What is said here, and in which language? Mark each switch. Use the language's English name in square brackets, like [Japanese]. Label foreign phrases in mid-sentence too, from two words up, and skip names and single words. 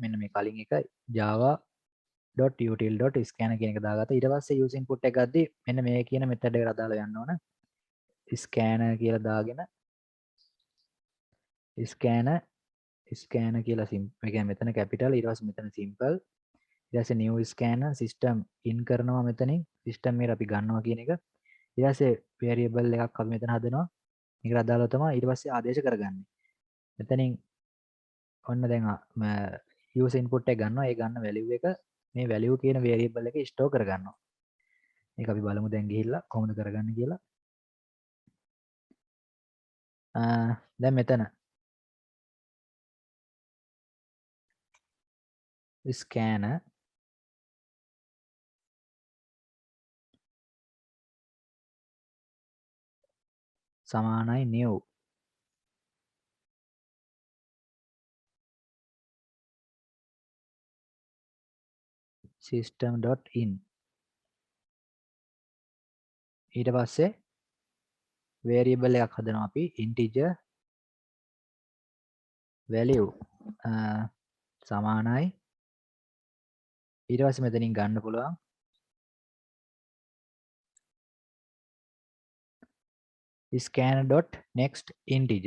[Sinhala] මෙන්න මේ කලින් එක java.util.scanner කියන එක දාගත්තා. ඊට පස්සේ [English] user input [Sinhala] එක ගද්දී මෙන්න මේ කියන method එකට අදාළව යන්න ඕන. scanner කියලා දාගෙන scanner කියලා ඒ කියන්නේ මෙතන capital ඊට පස්සේ මෙතන simple ඊට පස්සේ [English] new scanner system in [Sinhala] කරනවා මෙතනින් system එකට අපි ගන්නවා කියන එක ඊට පස්සේ variable එකක් අපි මෙතන හදනවා මේකට අදාළව තමයි ඊට පස්සේ ආදේශ කරගන්නේ. මෙතනින් ඔන්න දැන් [English] user input [Sinhala] එක ගන්නවා. ඒ ගන්න value එක මේ value කියන variable එකේ store කරගන්නවා. මේක අපි බලමු දැන් ගිහිල්ලා කොහොමද කරගන්නේ කියලා. දැන් මෙතන scanner සමානයි [English] new system.in [Sinhala] ඊට පස්සේ variable එකක් හදනවා අපි [English] integer value [Sinhala] සමානයි ඊට පස්සේ මෙතනින් ගන්න පුළුවන් [English] scan.next integer.